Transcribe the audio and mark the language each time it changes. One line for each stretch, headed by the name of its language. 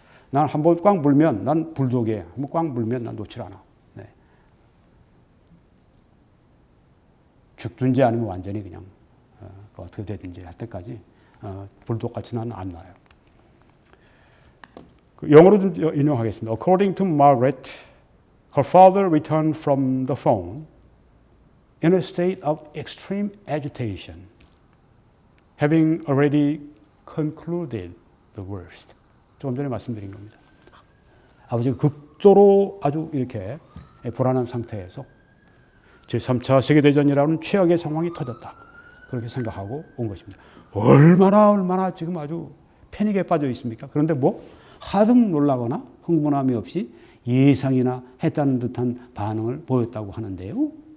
Korean: 난 한번 꽉 물면 난 불독이에요. 한번 꽉 물면 난 놓질 않아. 죽든지 아니면 완전히 그냥 어떻게 되든지 할 때까지 불독같이 나는 안 놔요. 영어로 좀 인용하겠습니다.
English: According to Margaret, her father returned from the phone in a state of extreme agitation, having already concluded the worst.
Korean: 조금 전에 말씀드린 겁니다. 아버지가 극도로 아주 이렇게 불안한 상태에서 제3차 세계대전이라는 최악의 상황이 터졌다. 그렇게 생각하고 온 것입니다. 얼마나 지금 아주 패닉에 빠져 있습니까? 그런데 하등 놀라거나 흥분함이 없이 예상이나 했다는 듯한 반응을 보였다고 하는데요.